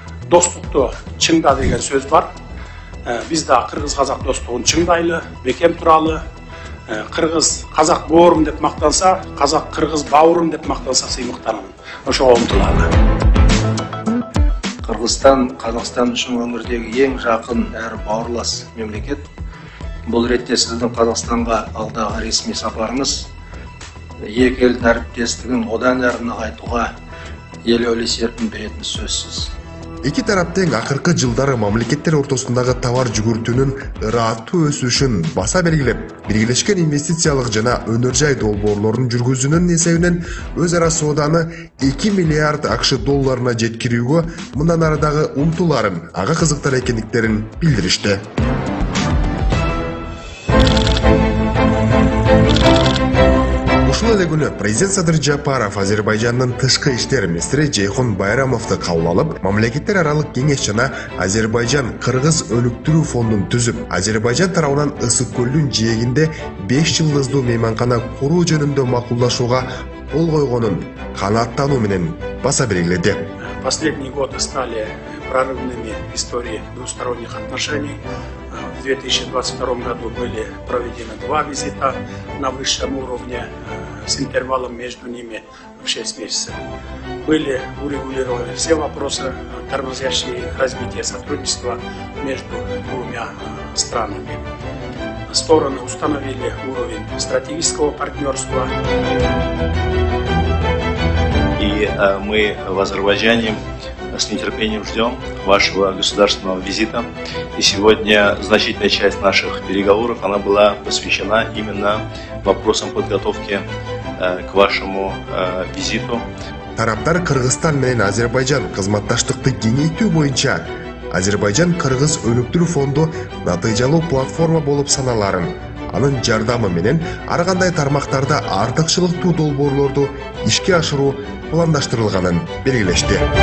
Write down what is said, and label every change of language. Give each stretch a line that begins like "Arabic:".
Kyrgyz: Достукту чыңда деген сөз бар. Биз да кыргыз-казак достугун чыңдайлы, бекем туралы. Кыргыз казак боорум деп мактанса, казак кыргыз бауырум деп мактанса сыймыктанам. Ошого умтулалы. Кыргызстан Казакстан үчүн өңүрдөгү эң жакын
Kazakh: әрі бауырлас
Kyrgyz: мемлекет.
Kazakh: Бұл ретте сіздің Қазақстанға алдағы ресми сапарыңыз екі ел әріптестігін одан әрі нығайтуға елеулі серпін беретіні сөзсіз.
Kyrgyz: Эки тараптын акыркы жылдары мамлекеттер ортосундагы товар жүгүртүүнүн ырааттуу өсүшүн баса белгилеп, биргелешкен инвестициялык жана өнөр жай долбоорлорун жүргүзүүнүн эсебинен өз ара сооданы 2 миллиард АКШ долларына жеткирүүгө мындан арадагы умтуларын, ага кызыктар экендиктерин билдиришти. Ушул эле күнү президент Садыр Жапаров Азербайжандын тышкы иштер министри Жейхон Байрамовду кабыл алып, мамлекеттер аралык кеңеш жана Азербайжан Кыргыз өнүктүрүү фондун түзүп, Азербайжан тарабынан Ысык көлдүн жээгинде 5 жылдыздуу мейманкана куруу жөнүндө макулдашууга кол койгонун канааттануу менен баса белгиледи.
Russian: Последние годы стали прорывными в истории двусторонних отношений. В 2022 году были проведены 2 визита на высшем уровне с интервалом между ними в 6 месяцев. Были урегулированы все вопросы, тормозящие развитие сотрудничества между двумя странами. Стороны установили уровень стратегического партнерства. И мы в Азербайджане с нетерпением ждем вашего государственного визита. И сегодня значительная часть наших переговоров она была посвящена именно вопросам подготовки к вашему визиту.
Kyrgyz: Тараптар Кыргызстан менен Азербайжан кызматташтыкты кеңейтүү боюнча Азербайжан Кыргыз өнүктүрүү фонду натыйжалуу платформа болуп саналарын, анын жардамы менен ар кандай тармактарда артыкчылыктуу долбоорлорду ишке ашыруу пландаштырылганын белгилешти.